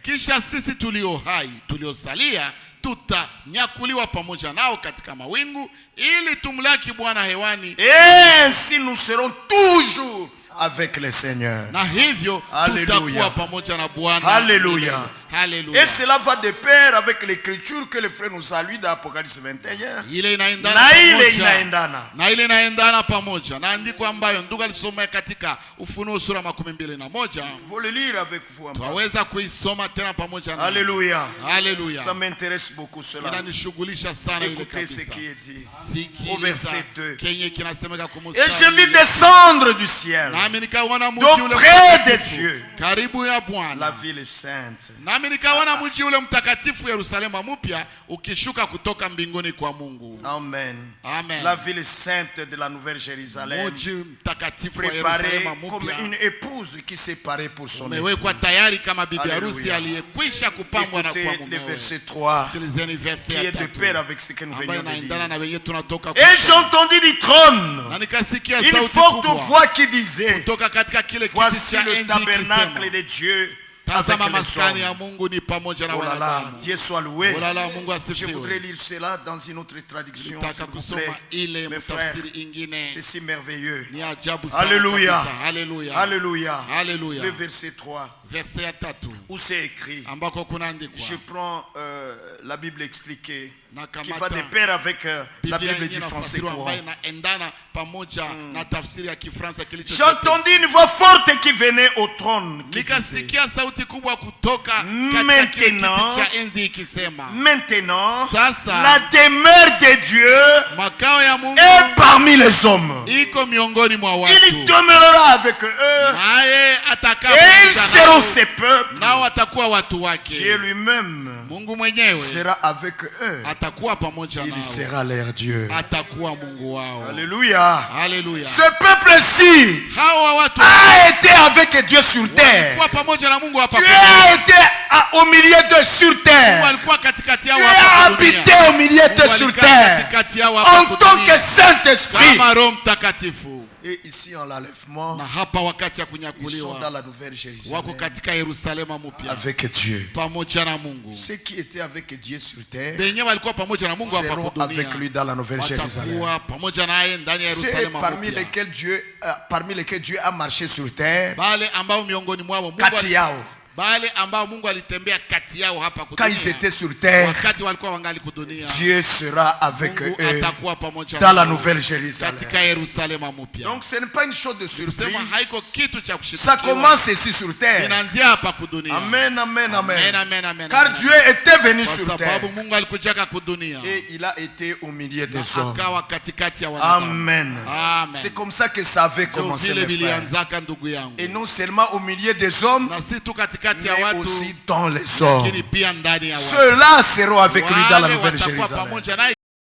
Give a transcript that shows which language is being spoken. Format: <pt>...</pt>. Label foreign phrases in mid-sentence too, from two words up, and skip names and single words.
<sw>Kisha sisi tulio hai tuliosalia tutanyakuliwa pamoja nao katika mawingu ili tumlaki Bwana hewani.</sw> <fr>Et ainsi nous serons toujours avec le Seigneur.</fr> <sw>Na hivyo tutakuwa pamoja na Bwana.</sw> <fr>Alléluia. Alléluia. Et cela va de pair avec l'écriture que le frère nous a lu dans Apocalypse 21.</fr> <sw>Ile inaendana pamoja na andiko ambayo ndugu alisoma katika Ufunuo sura 21.</sw> <fr>Vous le lire avec vous.</fr> <sw>Twaweza kuisoma tena pamoja na.</sw> <fr>Alléluia. Alléluia. Ça m'intéresse beaucoup cela.</fr> <sw>Inanishughulisha sana ile kabisa.</sw> <fr>Écoutez ce qui est dit. Au verset 2.</fr> <sw>Kenye kinasemeka kwa mstari.</sw> <fr>Et je vis descendre du ciel. D'auprès de Dieu.</fr> <sw>Karibu ya Bwana.</sw> <fr>La ville sainte.</fr> <sw>Nami nikaona mji ule mtakatifu Yerusalemu mpya ukishuka kutoka mbinguni kwa Mungu. Amen. Amen.</sw> <fr>La ville sainte de la Nouvelle Jérusalem.</fr> <sw>Mji mtakatifu wa Yerusalemu mpya.</sw> <fr>Comme une épouse qui s'est parée pour son époux.</fr> <sw>Umewekwa tayari kama bibi harusi aliyekwisha kupambwa na kwa mumewe.</sw> <fr>Écoutez le verset 3.</fr> <sw>Sikilizeni verset</sw> <fr>qui</fr> <sw>ya</sw> <fr>est de pair avec ce que nous venons de lire. Et j'entendis du trône une forte voix qui disait: voici le tabernacle de Dieu.</fr> <sw>Tazama maskani ya Mungu ni pamoja na wanadamu.</sw> <fr>Dieu soit loué. Oh là là,</fr> <sw>Mungu asifiwe.</sw> <fr>Je voudrais lire cela dans une autre traduction. Mes frères, c'est si merveilleux. Alléluia. Alléluia. Alléluia. Alléluia. Le verset 3.</fr> <sw>Verset ya 3.</sw> <fr>Où c'est écrit. Je prends la Bible expliquée qui va de pair avec la Bible du français courant. J'entendis une voix forte qui venait au trône. Maintenant, la demeure de Dieu</fr> <sw>makao ya Mungu</sw> <fr>est parmi les hommes.</fr> <sw>iko miongoni mwa</sw> <fr>Il</fr> <sw>watu,</sw> <fr>demeurera avec eux.</fr> <sw>naye atakaa</sw> <fr>Et ils</fr> <sw>pamoja</sw> <fr>seront</fr> <sw>nao,</sw> <fr>ses peuples.</fr> <sw>nao watakuwa watu</sw> <fr>Dieu</fr> <sw>wake.</sw> <fr>lui-même</fr> <sw>Mungu mwenyewe</sw> <fr>sera avec eux.</fr> <sw>atakuwa pamoja</sw> <fr>Il</fr> <sw>nao,</sw> <fr>sera leur Dieu.</fr> <sw>atakuwa Mungu wao.</sw> <fr>Alléluia.</fr> <sw>Haleluya.</sw> <fr>Ce peuple-ci</fr> <sw>Hawa watu</sw> <fr>a été avec Dieu sur terre.</fr> <sw>walikuwa pamoja na Mungu hapa</sw> <fr>Dieu</fr> <sw>duniani.</sw> <fr>a été au milieu d'eux sur</fr> <sw>Mungu</sw> <fr>terre.</fr> <sw>alikuwa katikati yao</sw> <fr>Dieu a</fr> <sw>hapa duniani.</sw> <fr>habité au milieu d'eux</fr> <sw>Mungu</sw> <fr>sur</fr> <sw>alikaa</sw> <fr>terre.</fr> <sw>katikati yao</sw> <fr>En</fr> <sw>hapa</sw> <fr>tant que</fr> <sw>duniani</sw> <fr>Saint-Esprit.</fr> <sw>kama Roho Mtakatifu.</sw> <fr>Et ici en l'enlèvement,</fr> <sw>Na hapa wakati ya</sw> <fr>ils sont dans</fr> <sw>kunyakuliwa</sw> <fr>la nouvelle</fr> <sw>wako</sw> <fr>Jérusalem</fr> <sw>katika Yerusalema mpya</sw> <fr>avec Dieu.</fr> <sw>pamoja na Mungu.</sw> <fr>Ceux qui étaient avec Dieu sur terre</fr> <sw>Benye walikuwa pamoja na Mungu hapa</sw> <fr>seront</fr> <sw>kwa</sw> <fr>avec lui</fr> <sw>dunia</sw> <fr>dans la nouvelle Jérusalem.</fr> <sw>watakuwa pamoja naye ndani ya</sw> <fr>Ceux</fr> <sw>Yerusalema</sw> <fr>parmi</fr> <sw>mpya.</sw> <fr>lesquels Dieu a marché sur terre,</fr> <sw>Bale ambao miongoni mwao Mungu kati yao, bale ambao Mungu alitembea kati yao hapa</sw> <fr>quand ils</fr> <sw>kudunia.</sw> <fr>étaient sur terre,</fr> <sw>Wakati walikuwa wangali kudunia,</sw> <fr>Dieu sera avec</fr> <sw>Mungu</sw> <fr>eux</fr> <sw>atakuwa pamoja</sw> <fr>dans la</fr> <sw>nao</sw> <fr>nouvelle Jérusalem.</fr> <sw>katika Yerusalema mpya.</sw> <fr>Donc ce n'est pas une chose de</fr> <sw>Kusema haiko</sw> <fr>surprise.</fr> <sw>kitu cha</sw> <fr>Ça</fr> <sw>kushitukiwa.</sw> <fr>commence ici sur terre.</fr> <sw>Inaanzia hapa kudunia.</sw> <fr>Amen, amen,</fr> <sw>Amen, amen. amen, amen.</sw> <fr>Car</fr> <sw>amen.</sw> <fr>Dieu était venu</fr> <sw>Kwa</sw> <fr>sur terre</fr> <sw>sababu Mungu alikujaka kudunia</sw> <fr>et il a été au milieu</fr> <sw>na</sw> <fr>des hommes.</fr> <sw>akawa katikati ya wanadamu.</sw> <fr>Amen.</fr> <sw>Amen.</sw> <fr>C'est comme ça que ça avait</fr> <sw>Ndio</sw> <fr>commencé,</fr> <sw>vile</sw> <fr>mes frères.</fr> <sw>vilianzaka ndugu yangu.</sw> <fr>Et non seulement au milieu des hommes,</fr> <sw>Na si tu katikati ya</sw> <fr>mais</fr> <sw>watu,</sw> <fr>aussi dans les hommes.</fr> <sw>lakini pia ndani ya watu.</sw> <fr>Ceux-là seront avec lui dans la</fr> <sw>Wale</sw> <fr>nouvelle</fr> <sw>watakuwa</sw> <fr>Jérusalem.</fr> <sw>pamoja naye</sw>